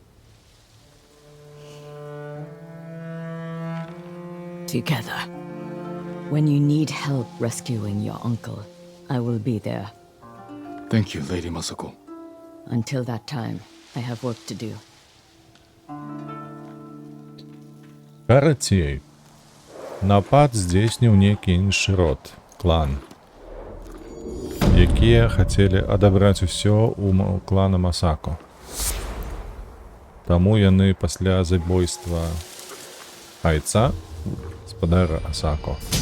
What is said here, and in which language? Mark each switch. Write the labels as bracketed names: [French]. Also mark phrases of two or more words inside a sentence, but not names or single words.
[English] Together. When you need help rescuing your uncle, I will be there. Thank you, Lady Masako. Until that time, I have work to do. [Belarusian] Карацей. Напад здзейсніў нейкі іншы род, клан, якія хацелі адабраць усё у клана Масако. Таму яны пасля забойства айца Спадара Асако.